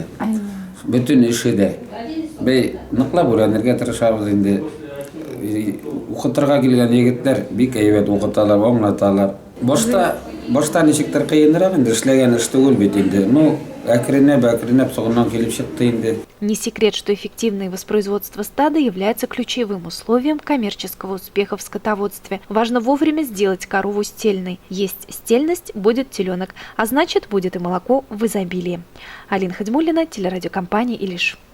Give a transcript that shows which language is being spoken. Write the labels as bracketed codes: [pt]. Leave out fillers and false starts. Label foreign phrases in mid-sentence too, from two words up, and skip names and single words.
[tt] Бүтән эше дә бей наклап өйрәнергә тырышабыз инде. Укытырга килгән егетләр бик әйбәт укыталар, аңлаталар. Башта ничектер кыенрак инде, эшләгән эш түгел бит инде. Ну, әкренәп соңыннан килеп чыкты инде. [ru] Не секрет, что эффективное воспроизводство стада является ключевым условием коммерческого успеха в скотоводстве. Важно вовремя сделать корову стельной. Есть стельность – будет теленок, а значит, будет и молоко в изобилии. Алина Хадимуллина, телерадиокомпания «Илиш».